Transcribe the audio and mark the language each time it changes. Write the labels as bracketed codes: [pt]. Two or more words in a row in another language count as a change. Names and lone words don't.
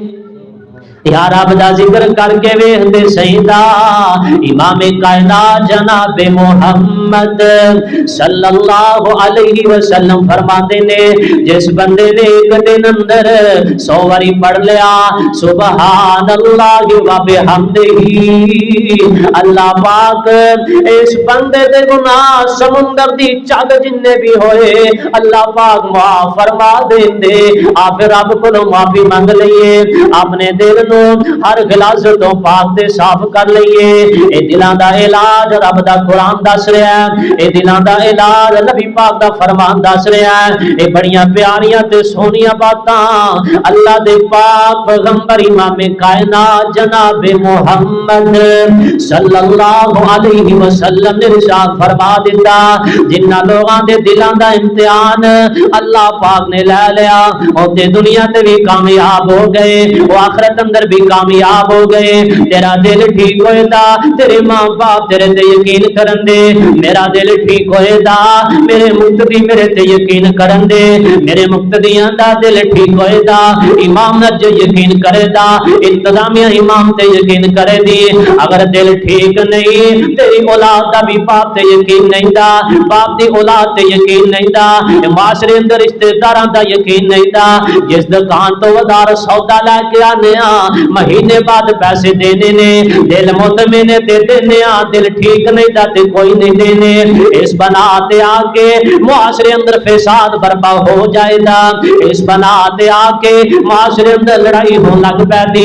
[pa] یا رب دا ذکر کر کے ویکھ دے سیدا امام کائنات جناب محمد [ar] صلی اللہ علیہ وسلم [pa] فرماتے نے جس بندے نے ایک دن اندر 100 باری پڑھ لیا [ar] سبحان اللہ و بحمدہ، [pa] اللہ پاک اس بندے دے گناہ سمندر دی چگ جنے بھی ہوئے اللہ پاک معاف فرما دیندے۔ آپ رب کو معافی مانگ لئیے، اپنے دل ہر غلاظت تو پاک تے صاف کر لئیے۔ اے دلاں دا علاج رب دا قرآن دس رہا ہے، اے دلاں دا علاج نبی پاک دا فرمان دس رہا ہے، اے بڑیاں پیاریاں تے سونیاں باتاں اللہ دے پاک پیغمبر امام کائنات جناب محمد [ar] صلی اللہ علیہ وسلم [pa] نے ارشاد فرما دیتا جنہ لوگاں دے دلاں دا امتحان اللہ پاک نے لے لیا اور تے دنیا تے بھی کامیاب ہو گئے، وہ آخرت اندر بھی کامیاب ہو گئے۔ تیرا دل ٹھیک ہوئے دا تیرے ماں باپ تیرے تے یقین کرن دے، میرا دل ٹھیک ہوئے دا میرے مقتدی میرے تے یقین کرن دے، میرے مقتدیاں دا دل ٹھیک ہوئے دا امام نج یقین کرے دا، انتظامیہ امام تے یقین کرے دی۔ اگر دل ٹھیک نہیں تیری اولاد دا بھی باپ تے یقین نہیں دا، باپ دی اولاد تے یقین نہیں دا، معاشرے اندر رشتہ داراں دا یقین نہیں دا، جس دکان تو ودار سودا لے کے آنے مہینے بعد پیسے دینے نے، دل مطمئن تے دینے دل ٹھیک نہیں دا تے کوئی نہیں دینے، اس بنا تے آکے معاشرے اندر فساد برپا ہو جائے دا، اس بنا تے آکے معاشرے اندر لڑائی ہو لگ پیدی۔